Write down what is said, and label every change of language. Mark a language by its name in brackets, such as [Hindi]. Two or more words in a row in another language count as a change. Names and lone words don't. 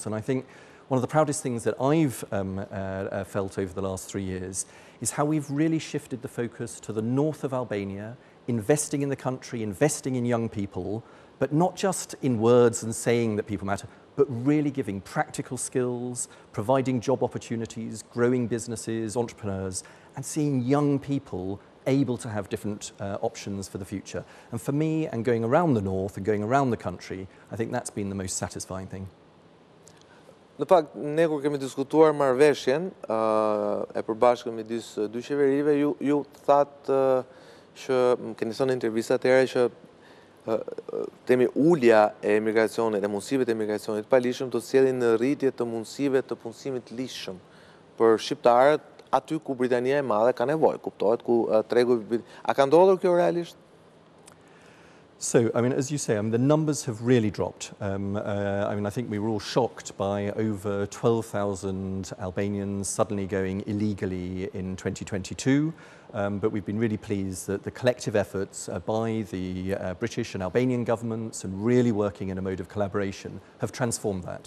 [English] And I think one of the proudest things that I've felt over the last 3 years is how we've really shifted the focus to the north of Albania, investing in the country, investing in young people, but not just in words and saying that people matter, but really giving practical skills, providing job opportunities, growing businesses, entrepreneurs, and seeing young people able to have different options for the future. And for me, and going around the north and going around the country, I think that's been the most satisfying thing. [Albanian] Në fakt, ne kur kemi diskutuar marrëveshjen e përbashkët midis dy qeverive, ju thatë që keni thënë intervistat e tjera që temi ulja e emigracionit, e mundësive të emigracionit pa lishëm të sjellin në rritje të mundësive të punësimit lishëm për shqiptarët aty ku Britania e Madhe ka nevojë, kuptohet, ku tregu a ka ndodhur kjo realisht? [English] So, I mean, as you say, the numbers have really dropped. I think we were all shocked by over 12,000 Albanians suddenly going illegally in 2022. But we've been really pleased that the collective efforts by the British and Albanian governments and really working in a mode of collaboration have transformed that.